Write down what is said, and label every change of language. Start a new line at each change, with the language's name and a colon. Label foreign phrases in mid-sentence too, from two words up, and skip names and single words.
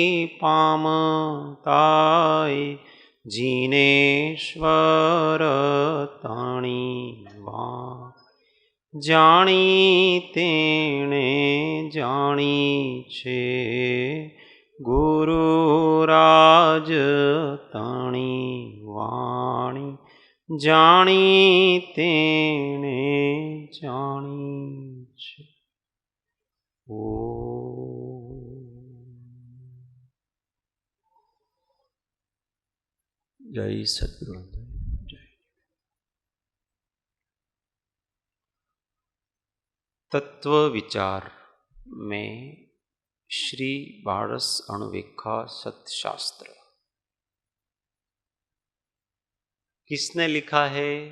Gujarati: પામતાય જિનેશ્વર તાણી વા જાણી તેણે જાણી છે ગુરુરાજ તાણી વાણી જાણી તેણે જાણી છે।
Hindi: ओ जय सद्गुरु। तत्व विचार में श्री बारस अणुवीक्षा सतशास्त्र किसने लिखा है?